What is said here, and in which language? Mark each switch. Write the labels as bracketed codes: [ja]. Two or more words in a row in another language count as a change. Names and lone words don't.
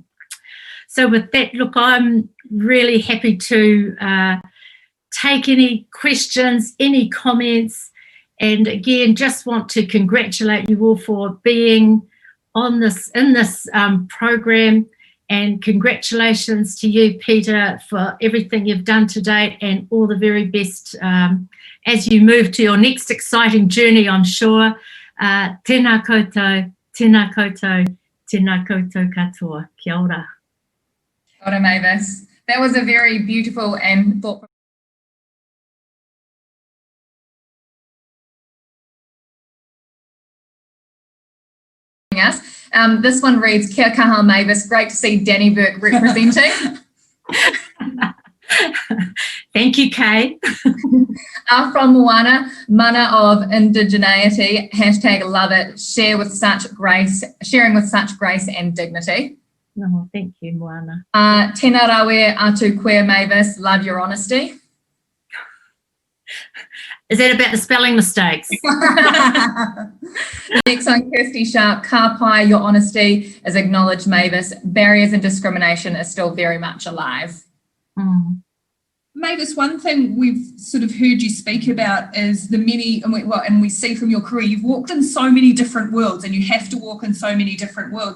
[en] So with that, look, I'm really happy to take any questions, any comments, and again, just want to congratulate you all for being on this program, and congratulations to you, Peter, for everything you've done to date, and all the very best as you move to your next exciting journey, I'm sure. [mi] Tēnā koutou, tēnā koutou, tēnā koutou katoa. Kia ora. Kia ora, Mavis. [en] That was a very beautiful and thoughtful. Us. This one reads, [mi] Kia kaha, Mavis. [en] Great to see Danny Burke representing. Thank you, Kay. From Moana, mana of indigeneity, #love it, sharing with such grace and dignity. Oh, thank you, Moana. [mi] Tēnā rawe atu koe, Mavis. [en] Love your honesty. Is that about the spelling mistakes? Next one, Kirsty Sharp. [mi] Ka pai, [en] your honesty is acknowledged, Mavis. Barriers and discrimination are still very much alive. Mm. Mavis, one thing we've sort of heard you speak about is the many, and we see from your career, you've walked in so many different worlds, and you have to walk in so many different worlds.